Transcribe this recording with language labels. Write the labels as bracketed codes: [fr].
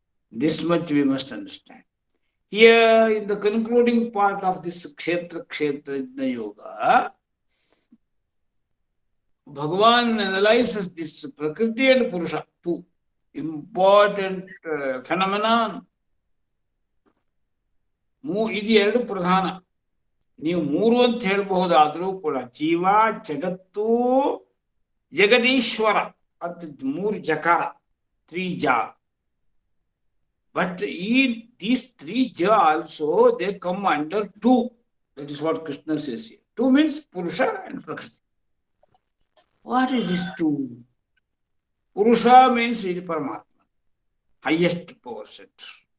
[en] This much we must understand. Here, in the concluding part of this Kshetra Yoga, Bhagavan analyzes this Prakriti and Purusha, two important phenomenon. [kn] ಇದು ಎರಡು ಪ್ರಧಾನ. ನೀವು ಮೂರು ಅಂತ ಹೇಳಬಹುದಾದ್ರೂ ಕೂಡ ಜೀವ, ಜಗತ್ತು, ಜಗದೀಶ್ವರ ಅಂತ ಮೂರು ಜಕಾರ, 3 ja. [en] But these 3 ja also, they come under 2. That is what Krishna says here. 2 means Purusha and Prakriti. What is this 2? Purusha means it is Paramatma, highest power center.